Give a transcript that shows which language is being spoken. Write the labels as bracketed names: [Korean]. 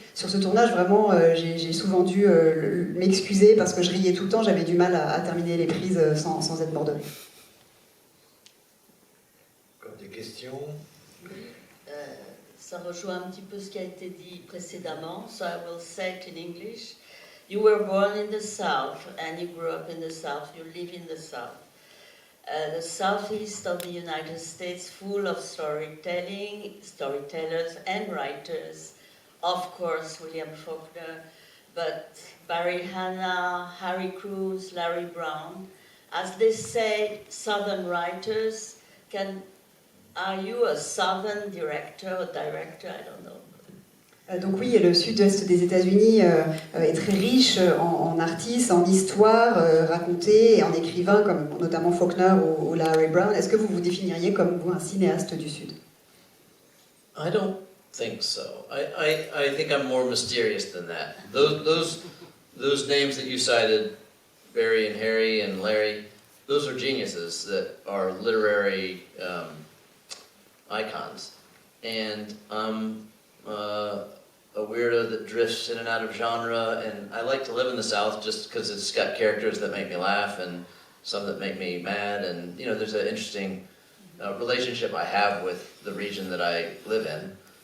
[French] Sur ce tournage, vraiment, j'ai souvent dû m'excuser parce que je riais tout le temps, j'avais du mal à terminer les prises sans être mort de rire. Encore des questions? Ça rejoint un petit peu ce qui a été dit précédemment, so I will say it in English. [English] You were born in the South and you grew up in the South, you live in the South. The southeast of the United States, full of storytelling, storytellers and writers. Of course, William Faulkner, but Barry Hannah, Harry Cruz, Larry Brown. As they say, Southern writers Are you a Southern director or director? I don't know. [French] Donc oui, le sud-est des États-Unis est très riche en artistes, en histoires racontées et en écrivains comme notamment Faulkner ou Larry Brown. Est-ce que vous vous définiriez comme vous un cinéaste du Sud? [English] I don't think so. I think I'm more mysterious than that. Those names that you cited, Barry and Harry and Larry, those are geniuses that are literary icons. And I'm a weirdo that drifts in and out of genre, and I like to live in the South just because it's got characters that make me laugh and some that make me mad, and you know, there's an interesting relationship I have with the region that I live in.